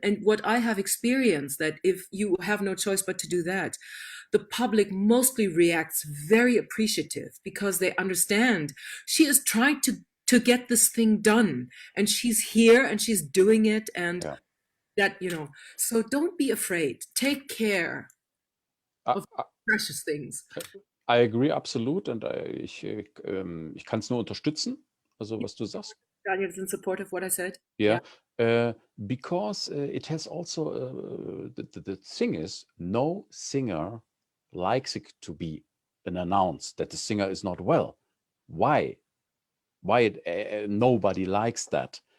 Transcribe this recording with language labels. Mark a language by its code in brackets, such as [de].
[en] And what I have experienced, that if you have no choice but to do that, the public mostly reacts very appreciative because they understand she is trying to get this thing done, and she's here and she's doing it, and so don't be afraid. Take care of precious things. I agree, absolut. [de] Und ich kann es nur unterstützen, also was du sagst. [en] Daniel is in support of what I said. Yeah. Because it has also, the thing is, no singer likes it to be announced that the singer is not well. Why nobody likes that?